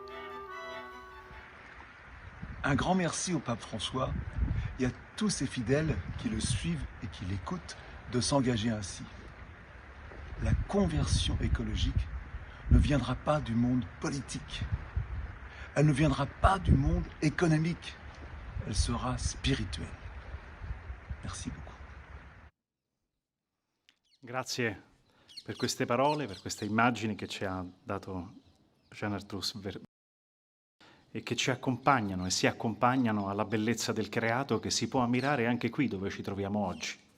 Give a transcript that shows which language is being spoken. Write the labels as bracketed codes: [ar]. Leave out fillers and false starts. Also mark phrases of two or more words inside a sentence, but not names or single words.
[fr] Un grand merci au pape François et à tous ses fidèles qui le suivent et qui l'écoutent de s'engager ainsi. La conversion écologique ne viendra pas du monde politique. Elle ne viendra pas du monde économique. Elle sera spirituelle. Merci beaucoup. [it] Grazie per queste parole, per queste immagini che ci ha dato Jean Arthrus e che ci accompagnano e si accompagnano alla bellezza del creato che si può ammirare anche qui dove ci troviamo oggi.